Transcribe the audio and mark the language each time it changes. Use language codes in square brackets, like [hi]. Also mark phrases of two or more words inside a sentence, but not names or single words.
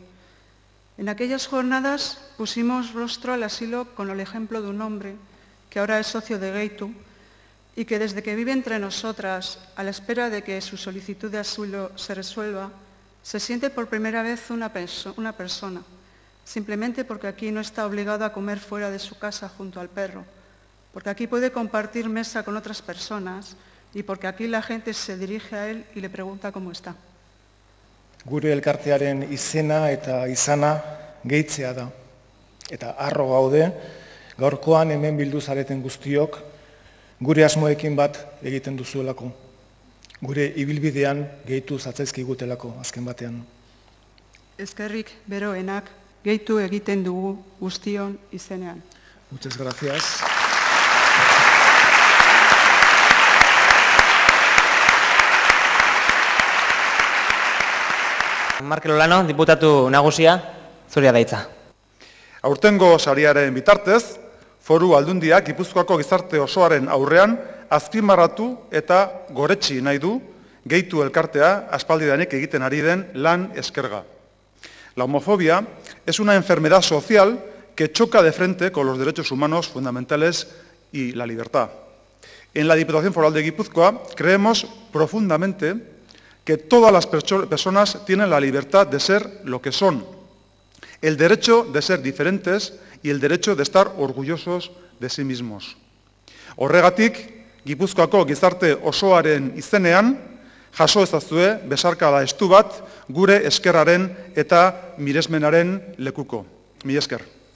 [es] En aquellas jornadas pusimos rostro al asilo con el ejemplo de un hombre que ahora es socio de Geitu y que desde que vive entre nosotras, a la espera de que su solicitud de asilo se resuelva, se siente por primera vez una persona, simplemente porque aquí no está obligado a comer fuera de su casa junto al perro, porque aquí puede compartir mesa con otras personas y porque aquí la gente se dirige a él y le pregunta cómo está. [eu] Gure elkartearen izena eta izana gehitzea da. Eta harro gaude, gaurkoan hemen bildu zareten guztiok, gure asmoekin bat egiten duzuelako. Gure ibilbidean gehitu zatzaizkigutelako azken batean. Eskerrik beroenak gehitu egiten dugu guztion izenean. [es] Muchas gracias. [eu] Markel Olano, diputatu nagusia, zuria da hitza. Aurtengo sariaren bitartez, Foru Aldundiak Gipuzkoako gizarte osoaren aurrean azpimarratu eta goretsi nahi du Geitu elkartea aspaldidanik egiten ari den lan eskerga. [es] La homofobia es una enfermedad social que choca de frente con los derechos humanos fundamentales y la libertad. En la Diputación Foral de Guipúzcoa creemos profundamente que todas las personas tienen la libertad de ser lo que son, el derecho de ser diferentes y el derecho de estar orgullosos de sí mismos. [eu] Horregatik, Gipuzkoako gizarte osoaren izenean, jaso ezazue besarkada estu bat gure eskerraren eta miresmenaren lekuko. Mila esker.